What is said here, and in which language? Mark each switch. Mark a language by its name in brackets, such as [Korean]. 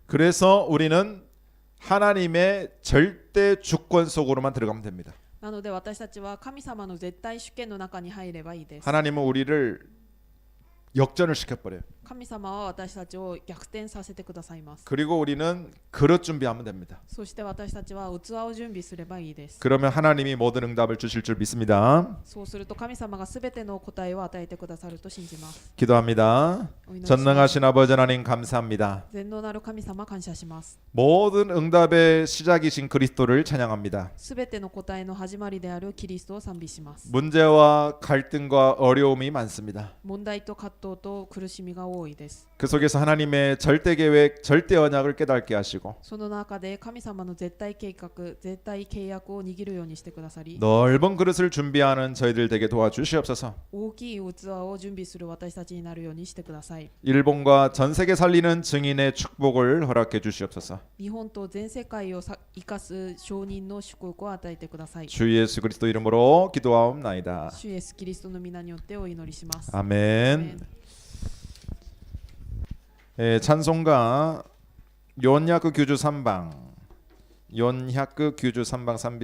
[Korean] 그래서 우리는 하나님의 절대 주권 속으로만 들어가면 됩니다. [Japanese] なので私たちは神様の絶対主権の中に入ればいいです。 [Korean] 하나님은 우리를 역전을 시켜버려요. [Japanese] 神様は私たちを逆転させてくださいます。 [Korean] 그리고 우리는 그릇 준비하면 됩니다. [Japanese] そして私たちは器を準備すればいいです。 [Korean] 그러면 하나님이 모든 응답을 주실 줄 믿습니다. [Japanese] そうすると神様がすべての答えを与えてくださると信じます。 [Korean] 기도합니다. [Japanese] お祈りします。 [Korean] 전능하신 아버지 하나님 감사합니다. [Japanese] 全能なる神様感謝します。 [Korean] 모든 응답의 시작이신 그리스도를 찬양합니다. [Japanese] すべての答えの始まりであるキリストを賛美します。 [Korean] 문제와 갈등과 어려움이 많습니다. [Japanese] 問題と葛藤と苦しみが多いです。 [Korean] 그 속에서 하나님의 절대 계획, 절대 언약을 깨닫게 하시고 [Japanese] その中で神様の絶対計画、絶対契約を握るようにしてくださり、 [Korean] 넓은 그릇을 준비하는 저희들 되게 도와주시옵소서. [Japanese] 大きい器を準備する私たちになるようにしてください。 [Korean] 일본과 전 세계 살리는 증인의 축복을 허락해 주시옵소서. [Japanese] 日本と全世界を生かす証人の祝福を与えてください。 [Korean] 주 예수 그리스도 이름으로 기도하옵나이다. [Japanese] 主イエスキリストの皆によってお祈りします。 [Korean] 아멘. 찬송가 연야크 규주 3방 연야크 규주 3방 3비